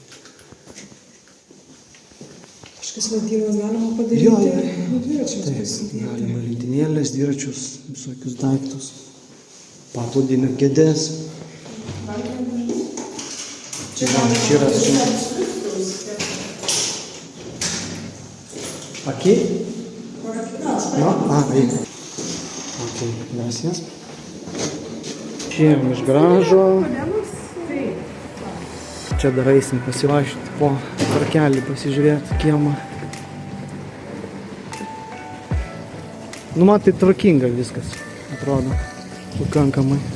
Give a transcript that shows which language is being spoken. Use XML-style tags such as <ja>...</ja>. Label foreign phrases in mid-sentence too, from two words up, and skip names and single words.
<lt>Kažkas lentynas galima padaryti. Jo, Dviračiams taip, pasidėti. galima lentynėlės, dviračius, visokius daiktus, paplūdimio kėdės. Čia yra su...</lt> <es>Aquí? No? Ahí. Ok, gracias.</es> <lt>Išėjom iš garažo. Čia dar eisim pasivaikščioti po parkelį, pasižiūrėti kiemą. Nu, man tai tvarkinga viskas, atrodo, pakankamai.</lt>